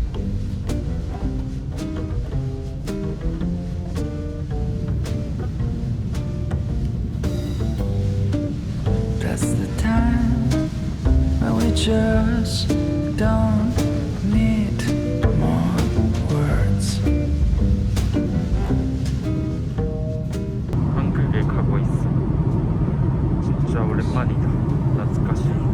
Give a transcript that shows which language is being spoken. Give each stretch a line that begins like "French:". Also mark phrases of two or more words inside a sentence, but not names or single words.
English: That's the time when we just don't need more words.
Korean: 한국에 가고 있어. 진짜 오랜만이다.
Japanese: 懐かしい.